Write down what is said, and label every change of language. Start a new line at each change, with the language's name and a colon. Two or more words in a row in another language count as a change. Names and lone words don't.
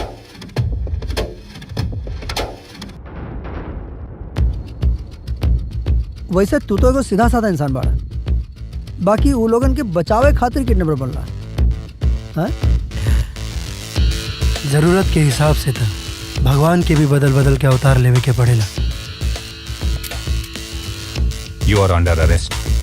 Bhojpuri: वैसे तू तो एगो सीधा साधा इंसान बाड़ा, बाकी वो लोगन के बचावे खातिर किडनैपर बनला है। जरूरत के हिसाब से था भगवान के भी बदल बदल के अवतार लेवे के पड़ेला।
English: you are under arrest.